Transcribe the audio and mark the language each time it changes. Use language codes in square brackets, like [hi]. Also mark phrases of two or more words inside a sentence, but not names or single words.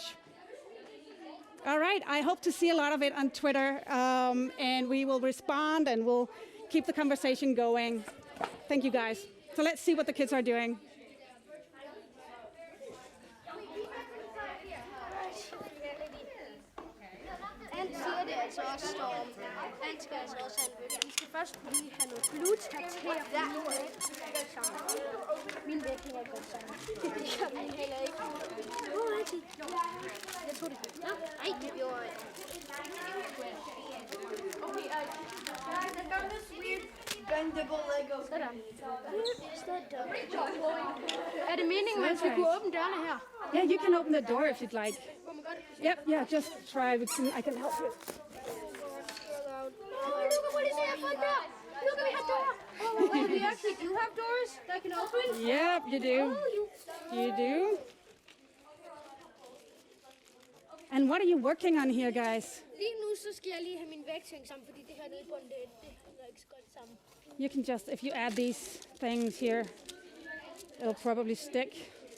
[en] All right, I hope to see a lot of it on Twitter, and we will respond and we'll keep the conversation going. Thank you, guys. So let's see what the kids are doing. [da] And siger det altså også, Storm. Han skal altså også have en væg. Vi skal først lige have noget glut her til min væg hænger ikke godt sammen. Det gør min heller ikke. Hvor er det? Jeg tror det. Nå, nej, det gjorde jeg. [en] Okay, guys, I found this weird bendable Lego. Sådan. [da] Er det meningen, man skal kunne åbne dørene her? [en] Yeah, you can open the door if you'd like. Yep, yeah, just try. I can help you. Oh, look at what is that fun door. Look, we have door. Oh, wait, we actually do have doors that can open? Yep, you do. You do. And what are you working on here, guys? [da] Lige nu så skal jeg lige have min vægting sammen, fordi det her nede på det hænger ikke så godt sammen. [en] You can just, if you add these things here, it'll probably stick.